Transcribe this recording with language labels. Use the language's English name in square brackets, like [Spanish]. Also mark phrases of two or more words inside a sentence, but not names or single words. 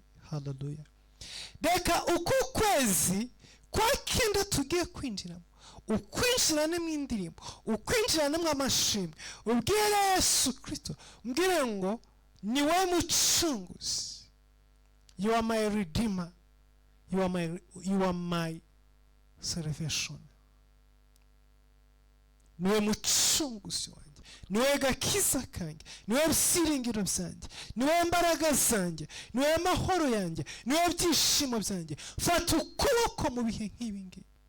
[Kinyarwanda] Hallelujah. Reka uku kwezi kwa kenda tugiye kwinjiramo, ukwinjiranemo indirimbo, ukwinjiranemo amashimwe, ubwire Yesu Kristo, umbwire ngo, "Ni wowe mucunguzi." [English] You are my redeemer. You are my, you are my salvation. [Kinyarwanda] Niwe mucunguzi wanjye, niwe gakiza kanjye, niwe byiringiro byanjye, niwe mbaraga zanjye, niwe mahoro yanjye, niwe byishimo byanjye. Fata ukuboko mu bihe nk'ibi ngibi.